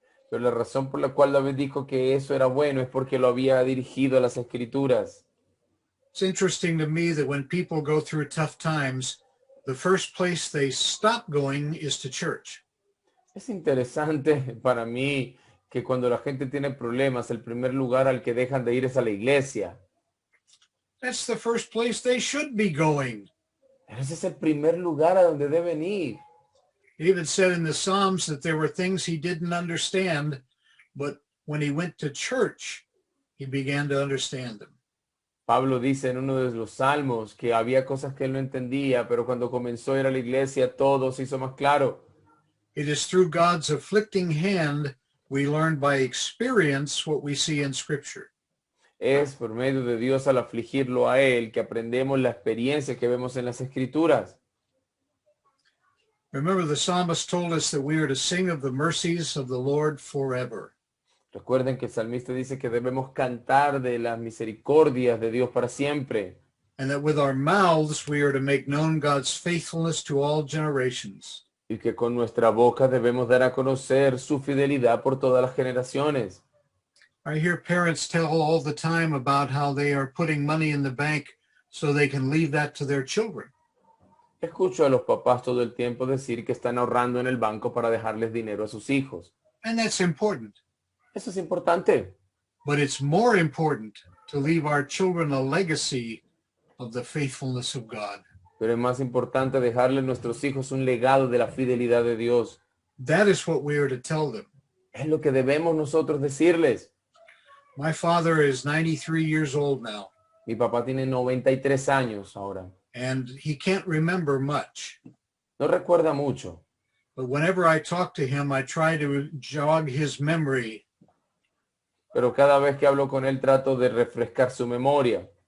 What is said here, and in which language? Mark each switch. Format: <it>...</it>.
<es>Pero la razón por la cual David dijo que eso era bueno es porque lo había dirigido a las escrituras.</es> <en>It's interesting to me that when people go through tough times, the first place they stop going is to church.</en> <es>Es interesante para mí que cuando la gente tiene problemas, el primer lugar al que dejan de ir es a la iglesia.</es> <en>That's the first place they should be going.</en> <es>Pero ese es el primer lugar a donde deben ir.</es> <en>David said in the Psalms that there were things he didn't understand, but when he went to church, he began to understand them.</en> <es>Pablo dice en uno de los salmos que había cosas que él no entendía, pero cuando comenzó a ir a la iglesia todo se hizo más claro.</es> <en>It is through God's afflicting hand we learn by experience what we see in Scripture.</en> <es>Es por medio de Dios al afligirlo a Él que aprendemos la experiencia que vemos en las Escrituras.</es> <en>Remember, the psalmist told us that we are to sing of the mercies of the Lord forever.</en> <es>Recuerden que el salmista dice que debemos cantar de las misericordias de Dios para siempre.</es> <en>And that with our mouths we are to make known God's faithfulness to all generations.</en> <es>Y que con nuestra boca debemos dar a conocer su fidelidad por todas las generaciones.</es> <en>I hear parents tell all the time about how they are putting money in the bank so they can leave that to their children.</en> <es>Escucho a los papás todo el tiempo decir que están ahorrando en el banco para dejarles dinero a sus hijos.</es> <en>And that's important.</en> <es>Eso es importante.</es> <en>But it's more important to leave our children a legacy of the faithfulness of God.</en> <es>Pero es más importante dejarle a nuestros hijos un legado de la fidelidad de Dios.</es> <en>That is what we are to tell them.</en> <es>Es lo que debemos nosotros decirles.</es> <en>My father is 93 years old now,</en> <es>Mi papá tiene 93 años ahora.</es> <en>and he can't remember much.</en> <es>No recuerda mucho,</es> <en>But whenever I talk to him, I try to jog his memory.</en> <es>pero cada vez que hablo con él trato de refrescar su memoria.</es>